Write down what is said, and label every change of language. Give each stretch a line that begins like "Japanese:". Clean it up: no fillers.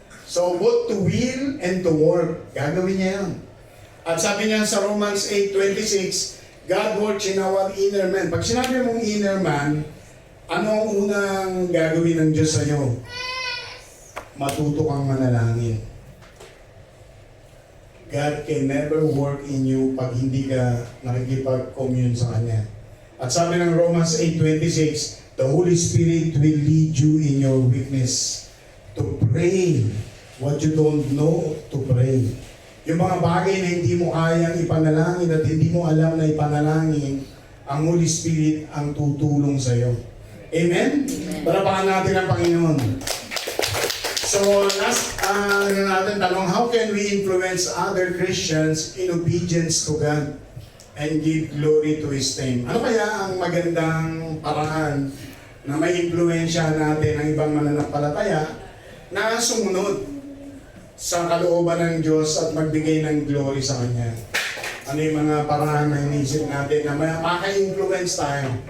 English: So both to will and to work,
Filipino: gagawin niya yun. At sabi niya sa
English: Romans 8:26, God works in our inner man.
Filipino: Pag sinabi mong inner man, ano ang unang gagawin ng Diyos sa iyo? Matuto kang manalangin.
English: God can never work in you
Filipino: pag hindi ka nakikipag-commune sa Kanya. At sabi ng Romans 8:26,
English: the Holy Spirit will lead you in your weakness to pray what you don't know to pray.
Filipino: Yung mga bagay na hindi mo kayang ipanalangin at hindi mo alam na ipanalangin, ang Holy Spirit ang tutulong sa iyo. Amen? Palapakan natin ang Panginoon.
English: So, last
Filipino: natin tanong,
English: how can we influence other Christians in obedience to God and give glory to His name?
Filipino: Ano kaya ang magandang paraan na may impluensya natin ang ibang mananampalataya na sumunod sa kalooban ng Diyos at magbigay ng glory sa Kanya? Ano yung mga paraan na inisip natin na maka-influence tayo?